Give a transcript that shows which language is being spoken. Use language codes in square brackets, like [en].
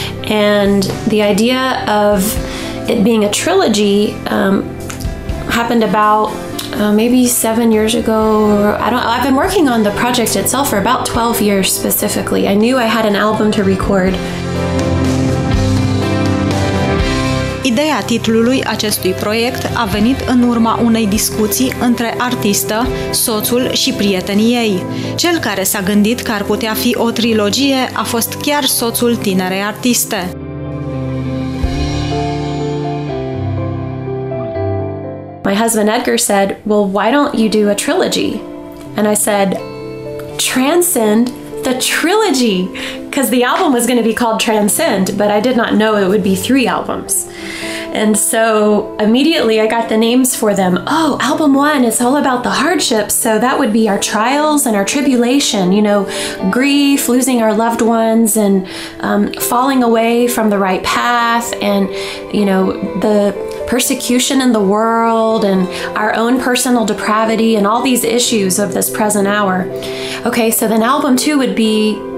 [en] And the idea of it being a trilogy happened about maybe 7 years ago. I've been working on the project itself for about 12 years specifically. I knew I had an album to record. [ro] Ideea titlului acestui proiect a venit în urma unei discuții între artistă, soțul și prietenii ei. Cel care s-a gândit că ar putea fi o trilogie a fost chiar soțul tinerei artiste. [en] My husband Edgar said, "Well, why don't you do a trilogy?" And I said, "Transcend the Trilogy," because the album was going to be called Transcend, but I did not know it would be 3 albums. And so immediately I got the names for them. Oh, album 1 is all about the hardships, so that would be our trials and our tribulation, you know, grief, losing our loved ones, and falling away from the right path, and, you know, the persecution in the world, and our own personal depravity, and all these issues of this present hour. Okay, so then album 2 would be